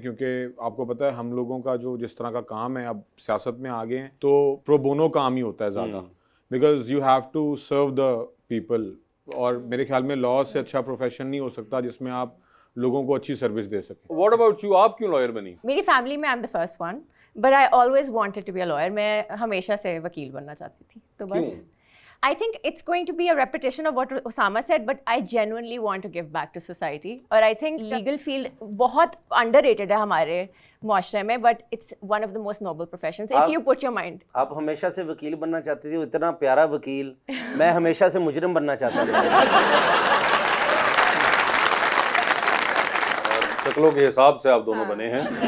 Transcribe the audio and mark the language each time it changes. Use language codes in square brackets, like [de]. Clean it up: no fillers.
[hi] क्योंकि आपको पता है हम लोगों का जो जिस तरह का काम है, अब सियासत में आ गए हैं तो प्रो बोनो काम ही होता है ज़्यादा, [en] Because you have to serve the people. [hi] और मेरे ख्याल में लॉ से अच्छा प्रोफेशन नहीं हो सकता जिसमें आप लोगों को अच्छी सर्विस दे सकें। [en] what about you, [hi] आप क्यों लॉयर बनी? मेरी फैमिली में [en] I am the first one, but I always wanted to be a lawyer. [hi] मैं हमेशा से वकील बनना चाहती थी। तो बस [en] I think it's going to be a repetition of what Osama said, but I genuinely want to give back to society. [hi] और [en] I think legal field [hi] बहुत [en] underrated [hi] है हमारे मुआशरे में, [en] but it's one of the most noble professions if you put your mind. [hi] आप हमेशा से वकील बनना चाहती थी, इतना प्यारा वकील। मैं हमेशा से मुजरिम बनना चाहता था। शक्लों के हिसाब से आप दोनों बने हैं।